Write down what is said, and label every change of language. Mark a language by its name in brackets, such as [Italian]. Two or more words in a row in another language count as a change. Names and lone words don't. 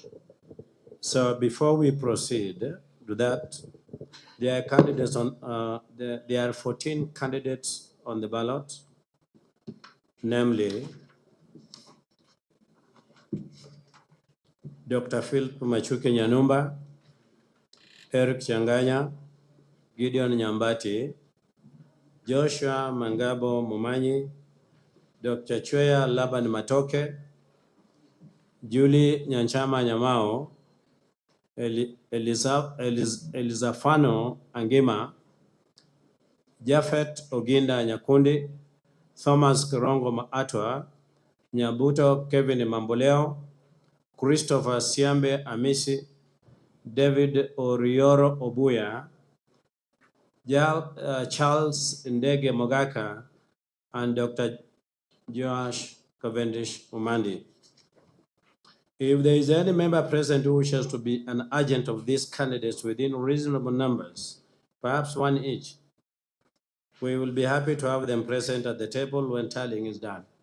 [English] So before we proceed to that, there are candidates on. There are 14 candidates on the ballot, namely Dr. Philip Machuki Nyanumba, Eric Changanya, Gideon Nyambati, Joshua Mangabo Mumanyi, Dr. Chweya Laban Matoke, Julie Nyanchama Nyamao, Elizafano Angima, Jafet Oginda Nyakundi, Thomas Kirongo Maatwa, Nyabuto Kevin Mamboleo, Christopher Siambe Amisi, David Orioro Obuya, Charles Ndege Mogaka, and Dr. Josh Cavendish Umandi. If there is any member present who wishes to be an agent of these candidates within reasonable numbers, perhaps one each, we will be happy to have them present at the table when tallying is done.